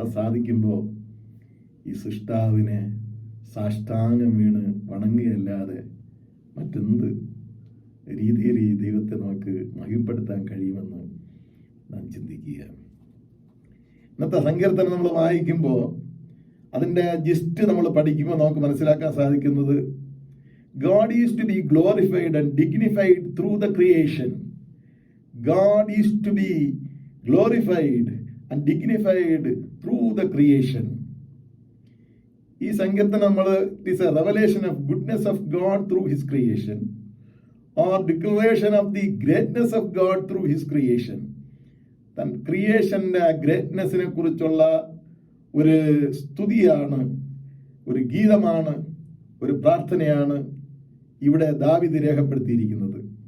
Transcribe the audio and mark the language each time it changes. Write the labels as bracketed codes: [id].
[ml] അത് സാധിക്കുമ്പോൾ ഈ സൃഷ്ടാവിനെ സാഷ്ടാംഗം വീണ് വണങ്ങുകയല്ലാതെ മറ്റെന്ത് രീതിയിൽ ഈ ദൈവത്തെ നമുക്ക് മഹിമപ്പെടുത്താൻ കഴിയുമെന്ന് നാം ചിന്തിക്കുക. ഇന്നത്തെ സങ്കീർത്തനം നമ്മൾ വായിക്കുമ്പോൾ അതിൻ്റെ ജിസ്റ്റ് നമ്മൾ പഠിക്കുമ്പോൾ നമുക്ക് മനസ്സിലാക്കാൻ സാധിക്കുന്നത്, [en] God is to be glorified and dignified through the creation. God is to be glorified and dignified through the creation. [ml] ഈ സങ്കീർത്തനം നമ്മൾ [en] It is a revelation of goodness of God through his creation or declaration of the greatness of God through his creation. [ml] ക്രിയേഷന്റെ ഗ്രേറ്റ്നെസ്സിനെ കുറിച്ചുള്ള ഒരു സ്തുതിയാണ്, ഒരു ഗീതമാണ്, ഒരു പ്രാർത്ഥനയാണ് ഇവിടെ ദാവീദ് രേഖപ്പെടുത്തിയിരിക്കുന്നത്.